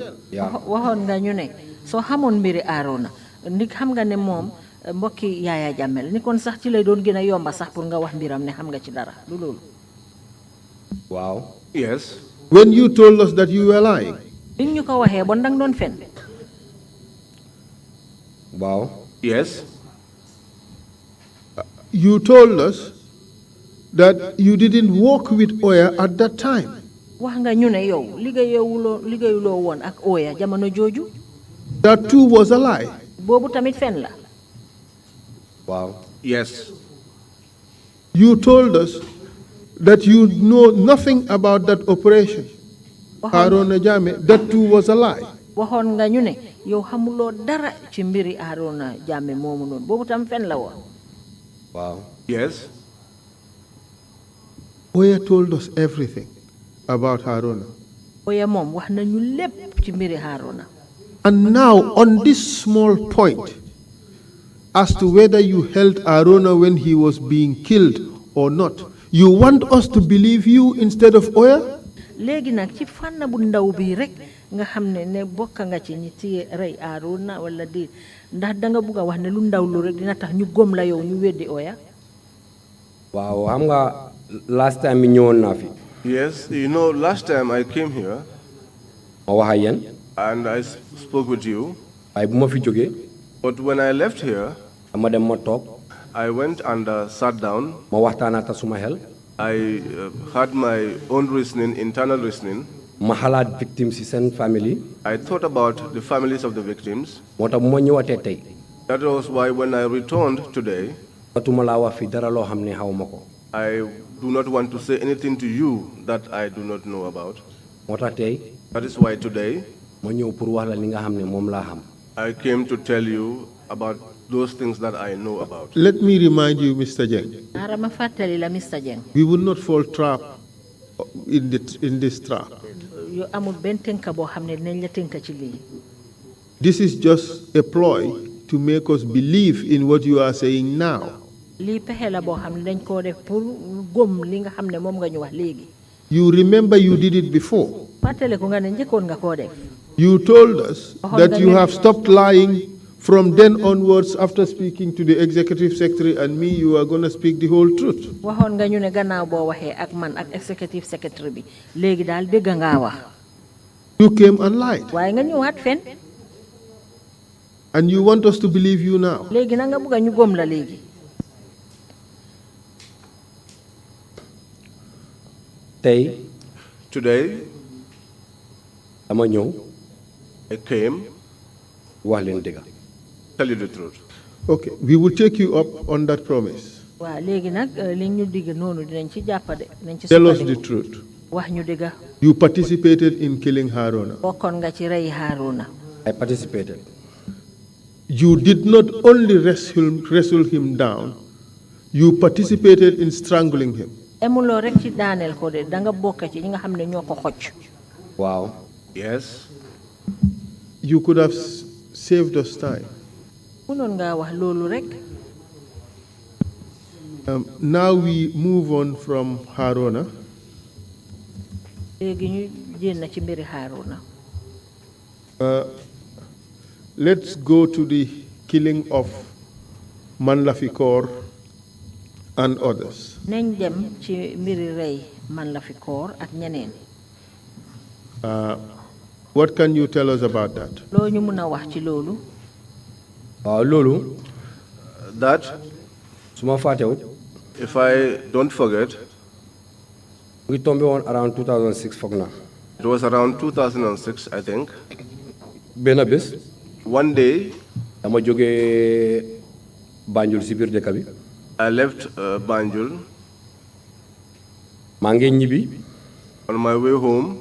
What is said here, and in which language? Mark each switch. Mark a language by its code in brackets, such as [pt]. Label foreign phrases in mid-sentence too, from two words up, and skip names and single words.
[wo] waxoon nga ñu ne soo xamoon mbiri Haruna ndik xam nga ne moom mbokki Yaya Jammeh ni kon sax ci lay doon gën a yomba sax pour nga wax mbiram ne xam nga ci dara du loolu. [en] Wow. Yes. When you told us that you were lying. [wo] Biñ ñu ko waxee bon dang doon fen. [en] Wow. Yes. You told us that you didn't work with Oya at that time. [wo] Wax nga ñu ne yow liggéeyuloo woon ak Oya jamono jooju. [en] That too was a lie. [wo] Boobu tamit fen la. [en] Wow. Yes. You told us that you know nothing about that operation. Haruna Jammeh, that too was a lie. [wo] Waxoon nga ñu ne yow xamuloo dara ci mbiri Haruna Jammeh moomu noonu boobu tam fen la woon. [en] Wow. Yes. Oya told us everything about Haruna. [wo] Oya moom wax nañu lépp ci mbiri Haruna. [en] And now on this small point, as to whether you held Haruna when he was being killed or not, you want us to believe you instead of Oya? [wo] Léegi nag ci fànn bu ndaw bi rek nga xam ne bokk nga ci ñi téye rey Haruna wala di ndax danga bugg a wax ne lu ndaw lu rek dina tax ñu gom la yow ñu weddi Oya. Waaw xam nga [en] last time [wo] mi ñëwoon naa fi. [en] Yes, you know, last time I came here. [wo] Ma wax ak yéen. [en] And I spoke with you. [wo] Waaye bu ma fi jógee. [en] But when I left here, [wo] dama dem ma toog. [en] I went and sat down. [wo] Ma waxtaan ak suma xel. [en] I had my own reasoning, internal reasoning. [wo] Ma xalaat victims ci seen family. [en] I thought about the families of the victims. [wo] Moo tax bu ma ñëwaatee tey. [en] That was why when I returned today, [wo] matuma laa wax fi dara loo xam ne xaw ma ko. [en] I do not want to say anything to you that I do not know about. [wo] Moo tax tey. [en] That is why today, [wo] ma ñëw pour wax la li nga xam ne moom laa xam. [en] I came to tell you about those things that I know about. Let me remind you, Mr. Jeng. [wo] Arama fàttali la Mr. Jeng. [en] We will not fall trap in this trap. [wo] Yo amul benn tënka boo xam ne dinañ la tënka ci lii. [en] This is just a ploy to make us believe in what you are saying now. [wo] Lii pexe la boo xam ne dañ koo def pour gom li nga xam ne moom nga ñu wax léegi. [en] You remember you did it before. [wo] Fàttali ko nga ne njëkkoon nga koo def. [en] You told us that you have stopped lying from then onwards. After speaking to the executive secretary and me, you are going to speak the whole truth. [wo] Waxoon nga ñu ne gannaaw boo waxee ak man ak [en] executive secretary [wo] bi léegi daal dégg ngaa wax. [en] You came and lied. [wo] waaye nga ñëwaat fen. [en] And you want us to believe you now. [wo] léegi na nga bëgg ñu gom la léegi. Tey. [en] Today. [wo] dama ñëw. [en] I came. [wo] wax leen dëgg. [en] Tell you the truth. Okay, we will take you up on that promise. [wo] waaw léegi nag li ñu digg noonu dinañ ci jàppade. dinañ ci [en] Tell us the truth. [wo] wax ñu dëgg. [en] You participated in killing Haruna. [wo] bokkoon nga ci rey Haruna. [en] I participated. You did not only wrestle him down, you participated in strangling him. [wo] emuloo rek ci daaneel ko de danga bokk ci ñi nga xam ne ñoo ko xocc. [en] Wow. Yes. You could have saved us time. [wo] mënoon ngaa wax loolu rek. [en] Now we move on from Haruna. [wo] léegi ñu génn ci mbiri Haruna. [en] Let's go to the killing of Manlafikor and others. [wo] nañ dem ci mbiri rey Manlafikor ak ñeneen. [en] What can you tell us about that? [wo] loo ñu mën a wax ci loolu. waaw loolu. [en] That. [wo] su ma fàttewut. [en] If I don't forget. [wo] mu ngi tombé woon around 2006 foog naa. [en] It was around 2006, I think. [wo] benn bés. [en] One day. [wo] dama jógee Banjul si biir dëkk bi. [en] I left Banjul. [wo] maa ngi ñibbi. [en] On my way home.